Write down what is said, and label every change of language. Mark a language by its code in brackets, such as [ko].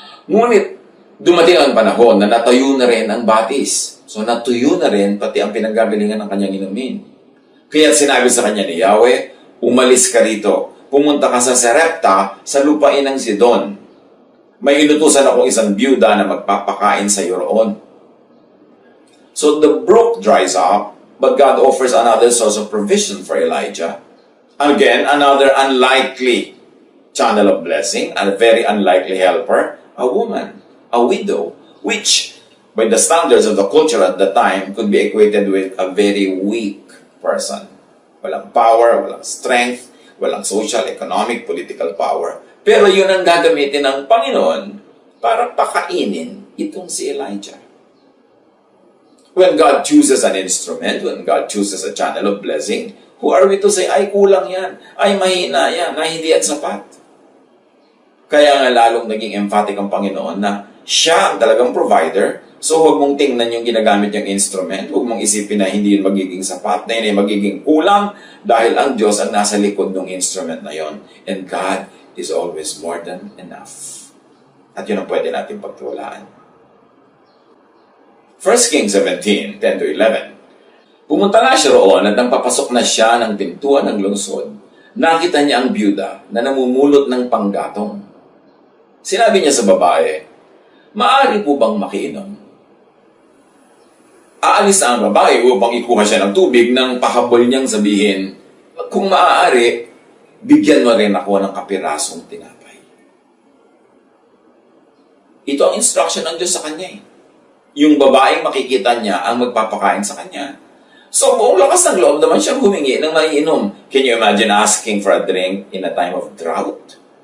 [tl] Ngunit, dumating ang panahon na natuyo na rin ang batis. So, natuyo na rin pati ang pinaggalingan ng kanyang inumin. Kaya sinabi sa kanya ni Yahweh, umalis ka rito. Pumunta ka sa Sarepta, sa lupain ng Sidon. May inutusan akong isang byuda na magpapakain sa iyo roon. [en] So the brook dries up, but God offers another source of provision for Elijah. Again, another unlikely channel of blessing, and a very unlikely helper, a woman, a widow, which, by the standards of the culture at the time, could be equated with a very weak person. [tl] Walang power, walang strength, walang social, economic, political power. Pero yun ang gagamitin ng Panginoon para pakainin itong si Elijah. [en] When God chooses an instrument, when God chooses a channel of blessing, who are we to say, [tl] ay kulang yan, ay mahina yan, ay hindi yan sapat? Kaya nga lalong naging emphatic ang Panginoon na siya ang talagang provider, so huwag mong tingnan yung ginagamit yung instrument, huwag mong isipin na hindi yun magiging sapat, na yun ay magiging kulang, dahil ang Diyos ang nasa likod ng instrument na yon. [en] And God is always more than enough. [tl] At yun ang pwede natin pagtuwalaan. 1 Kings 17, 10-11. Pumunta nga siya roon at nang papasok na siya ng pintuan ng lungsod, nakita niya ang byuda na namumulot ng panggatong. Sinabi niya sa babae, maaari po bang makiinom? Aalis na ang babae upang ikuha siya ng tubig nang pahabol niyang sabihin, kung maaari, bigyan mo rin ako ng kapirasong tinapay. Ito ang instruction ng Diyos sa kanya eh. Yung babaeng makikita niya ang magpapakain sa kanya. So, buong lakas ng loob naman siya humingi ng maiinom. [en] Can you imagine asking for a drink in a time of drought?